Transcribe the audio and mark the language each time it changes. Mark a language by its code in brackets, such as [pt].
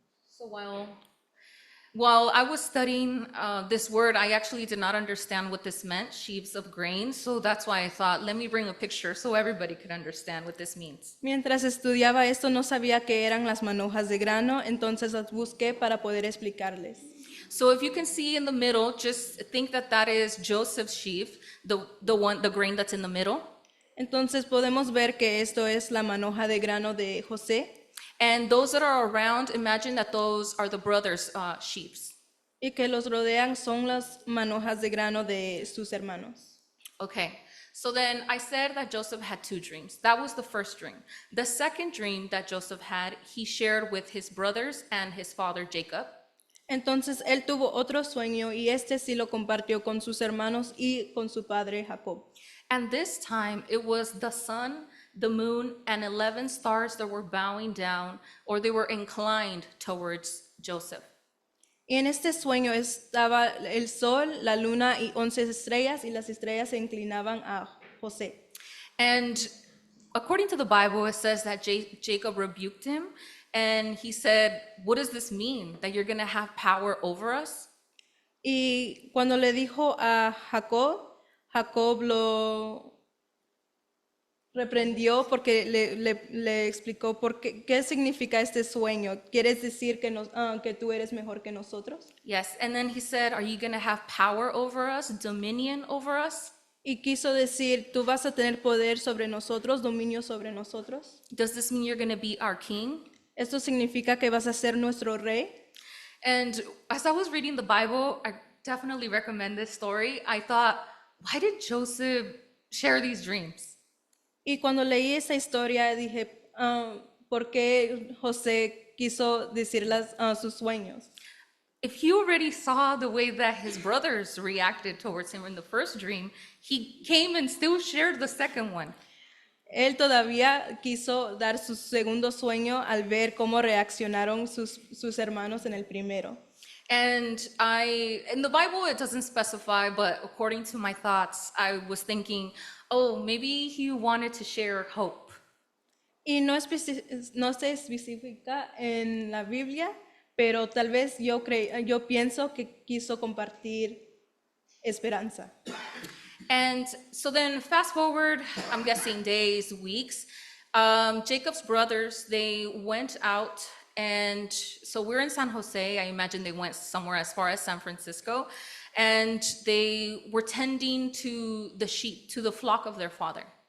[en] So while I was studying this word, I actually did not understand what this meant, sheaves of grain. So that's why I thought, let me bring a picture so everybody could understand what this means. [es] Mientras estudiaba esto, no sabía qué eran las manojas de grano, entonces las busqué para poder explicarles. [en] So if you can see in the middle, just think that that is Joseph's sheaf, the grain that's in the middle. [es] Entonces podemos ver que esto es la manoja de grano de José [en] And those that are around, imagine that those are the brothers' sheaves. [es] y que los rodean son las manojas de grano de sus hermanos. [en] Okay, so then I said that Joseph had two dreams. That was the first dream. The second dream that Joseph had, he shared with his brothers and his father Jacob. [es] Entonces él tuvo otro sueño y este sí lo compartió con sus hermanos y con su padre Jacob. [en] And this time it was the sun, the moon, and 11 stars that were bowing down, or they were inclined towards Joseph. [es] Y en este sueño estaba el sol, la luna y 11 estrellas y las estrellas se inclinaban a José. [en] And according to the Bible, it says that Jacob rebuked him and he said, "What does this mean? That you're going to have power over us?" [es] Y cuando le dijo a Jacob, Jacob lo reprendió porque le explicó qué significa este sueño. ¿Quieres decir que tú eres mejor que nosotros? [en] Yes, and then he said, "Are you going to have power over us, dominion over us?" [es] Y quiso decir, tú vas a tener poder sobre nosotros, dominio sobre nosotros. [en] Does this mean you're going to be our king? [es] Esto significa que vas a ser nuestro rey. [en] And as I was reading the Bible, I definitely recommend this story. I thought, why did Joseph share these dreams? [es] Y cuando leí esa historia dije, ¿por qué José quiso decir sus sueños? [en] If he already saw the way that his brothers reacted towards him in the first dream, he came and still shared the second one. [es] Él todavía quiso dar su segundo sueño al ver cómo reaccionaron sus hermanos en el primero. [en] And in the Bible, it doesn't specify, but according to my thoughts, I was thinking, oh, maybe he wanted to share hope. [es] Y no se especifica en la Biblia, pero tal vez yo pienso que quiso compartir esperanza. [en] And so then fast forward, I'm guessing days, weeks, Jacob's brothers, they went out, and so we're in San Jose. I imagine they went somewhere as far as San Francisco, and they were tending to the sheep, to the flock of their father.